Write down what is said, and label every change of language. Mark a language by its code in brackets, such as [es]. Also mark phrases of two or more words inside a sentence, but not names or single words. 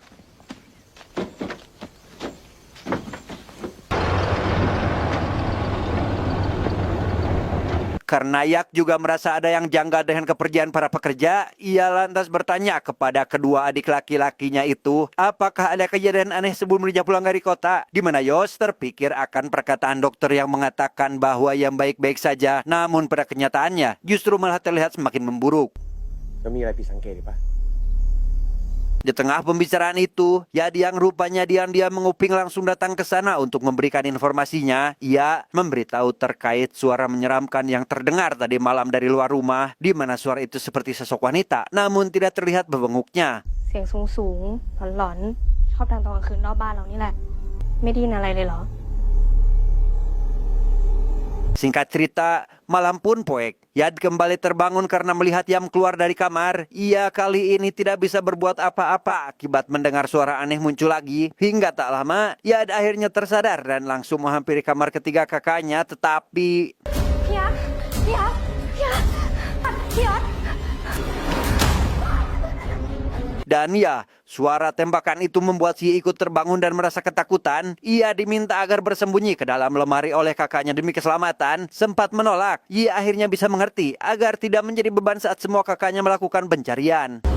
[id] Karena Yak juga merasa ada yang janggal dengan kepergian para pekerja, ia lantas bertanya kepada kedua adik laki-lakinya itu, apakah ada kejadian aneh sebelum Rija pulang dari kota? Di mana Yos terpikir akan perkataan dokter yang mengatakan bahwa Yam baik-baik saja, namun pada kenyataannya justru malah terlihat semakin memburuk. [th] แล้วมีอะไรผิดสังเกตหรือเปล่า [id] Di tengah pembicaraan itu, Yad yang rupanya diam-diam menguping langsung datang ke sana untuk memberikan informasinya. Ia memberitahu terkait suara menyeramkan yang terdengar tadi malam dari luar rumah, di mana suara itu seperti sosok wanita, namun tidak terlihat bebenguknya. [th] เสียงสูงๆหลอนๆชอบดังตอนกลางคืนรอบบ้านเรานี่แหละ ไม่ได้ยินอะไรเลยเหรอ [id] Singkat cerita, malam pun poek. Yad kembali terbangun karena melihat Yam keluar dari kamar. Ia kali ini tidak bisa berbuat apa-apa akibat mendengar suara aneh muncul lagi. Hingga tak lama, Yad akhirnya tersadar dan langsung menghampiri kamar ketiga kakaknya. Tetapi... [th] พี่ยักษ์พี่ยักษ์พี่ยักษ์พี่ยักษ์ [id] Dan ya, suara tembakan itu membuat si ikut terbangun dan merasa ketakutan. Ia diminta agar bersembunyi ke dalam lemari oleh kakaknya demi keselamatan. Sempat menolak, ia akhirnya bisa mengerti agar tidak menjadi beban saat semua kakaknya melakukan pencarian.